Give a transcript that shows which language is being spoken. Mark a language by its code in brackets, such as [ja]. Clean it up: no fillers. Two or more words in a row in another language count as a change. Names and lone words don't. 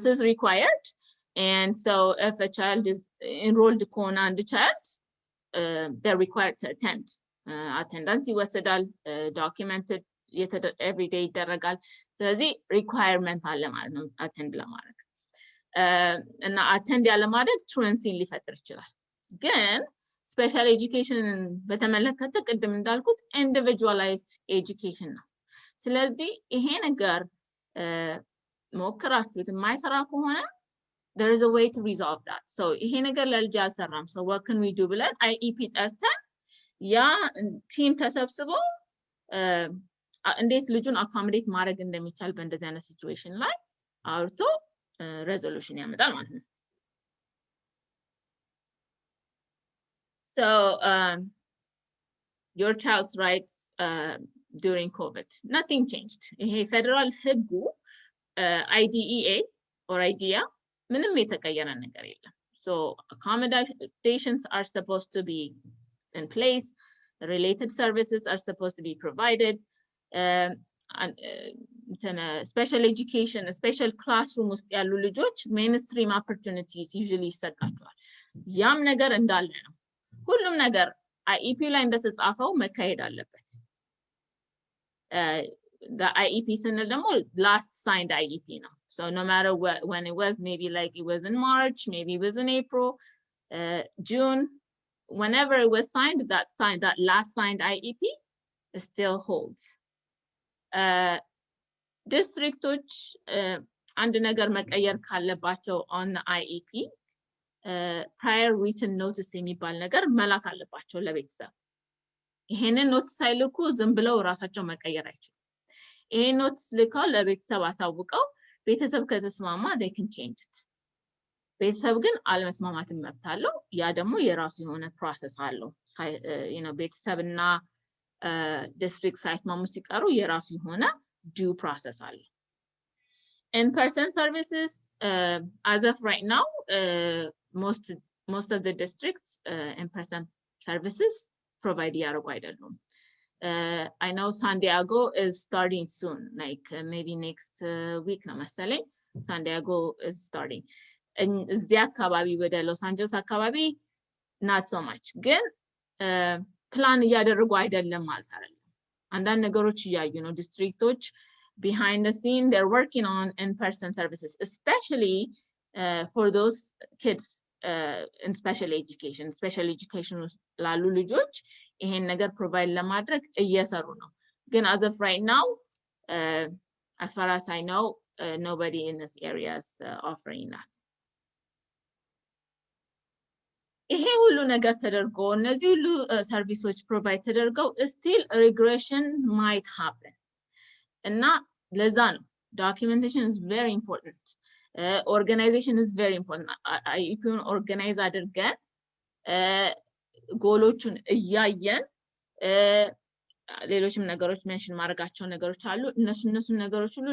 [en] is required and so if a child is enrolled [am] ከሆነ አንድ [en] child they're required to attend attendance ይወሰዳል documented every day [am] ይደረጋል ስለዚህ [en] requirement [am] አለ ማለት ነው [en] attend [am] ለማድረግ እና [en] attend [am] ያለ ማድረግ [en] truancy [am] ሊፈጥር ይችላል ግን [en] special education [am] በተመለከተ ቅድም እንዳልኩት [en] individualized education [am] ነው ስለዚህ ይሄ ነገር ሞክራችሁት የማይሰራ ከሆነ [en] there is a way to resolve that so [am] ይሄ ነገር ለልጅ አልሰራም [en] so what can we do [am] ብለን IEP ጠርተን ያ ቲም ተሰብስቦ እንዴት ልጁን አኮሞዴት ማድረግ እንደሚቻል በእንደዚህ አይነት ሲቹዌሽን ላይ አውርቶ ሬዞሉሽን ያመጣል ማለት ነው [en] so your child's rights during COVID nothing changed [am] ይሄ ፌደራል ህጉ [en] IDEA or IDEA [am] ምንም የተቀየረ ነገር የለም [en] so accommodations are supposed to be in place related services are supposed to be provided and special education special classroom [am] ውስጥ ያሉ ልጆች [en] mainstream opportunities usually [am] ይሰጣቸዋል ያም ነገር እንዳለ ነው ሁሉም ነገር IEP ላይ እንደተጻፈው መካሄድ አለበት [en] the IEP [am] ስንል ደግሞ [en] last signed IEP ነው so no matter when it was maybe like it was in March maybe it was in April June whenever it was signed that last signed IEP still holds districts [am] አንድ ነገር መቀየር ካለባቸው [en] on the IEP prior written notice [am] የሚባል ነገር መላክ አለባቸው ለቤተሰብ ይሄንን ኖቲስ ሳይልኩ ዝም ብለው ራሳቸው መቀየር አይችሉም ይሄ ኖቲስ ልከው ለቤተሰብ አሳውቀው ቤተሰብ ከተስማማ [en] they can change it [am] ቤተሰብ ግን አለመስማማትን መብት አለው ያ ደግሞ የራሱ የሆነ ፕሮሰስ አለው [en] you know [am] ቤተሰብና district ሳይስማሙ ሲቀሩ የራሱ የሆነ [en] due process አለው in-person services as of right now most of the districts in-person services provide [am] ያደርጉ አይደሉም [en] I know San Diego is starting soon like maybe next week [am] ነው መሰለኝ [en] San Diego is starting [am] እዚያ አካባቢ ወደ ሎስ አንጀለስ አካባቢ [en] not so much [am] ግን ፕላን እያደረጉ አይደለም ማለት አይደለም አንዳንድ ነገሮች እያዩ ነው [en] districts behind the scene they're working on in-person services especially for those kids in special education [am] ላሉ ልጆች ይሄን ነገር ፕሮቫይድ ለማድረግ እየሰሩ ነው ግን [en] as of right now as far as I know nobody in this area is offering that [am] ይሄ ሁሉ ነገር ተደርጎ እነዚህ ሁሉ ሰርቪሶች ፕሮቫይድ ተደርገው [en] still regression might happen [am] እና ለዛ ነው [en] documentation is very important organization is very important [am] IEPን organize አድርገን ጎሎቹን እያየን ሌሎችም ነገሮች ሜንሽን ማድረጋቸው ነገሮች አሉ እነሱ ነገሮች ሁሉ